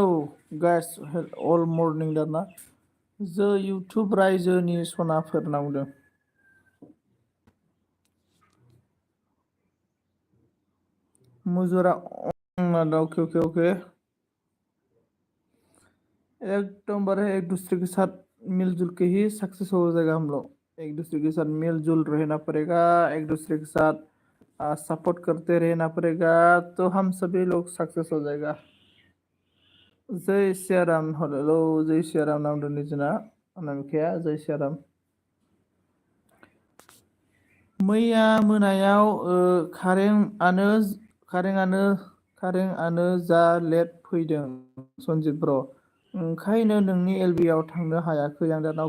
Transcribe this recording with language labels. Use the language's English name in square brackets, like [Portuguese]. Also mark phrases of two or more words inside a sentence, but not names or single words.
[English] guys all morning [Bodo] दाना जो इउटुब रायजोनि सनाफोर होनना बुंदों [Hindi] मुजुरा अके एकदम एक दूसरे के साथ मिलजुल के ही सक्सेस हो जाएगा हम लोग। एक दूसरे के साथ मिलजुल रहना पड़ेगा, एक दूसरे के साथ सपोर्ट करते रहना पड़ेगा, तो हम सभी लोग सक्सेस हो जाएगा। जय सियाराम। हेलो जय सियाराम नाम निजना अनामिकाया जय सियाराम। [Bodo] मैया मोनायाव कारेंआनो जा लेट फैदों सनजित ब्र'। ओंखायनो नोंनि एलबिआव थांनो हायाखै आं दा।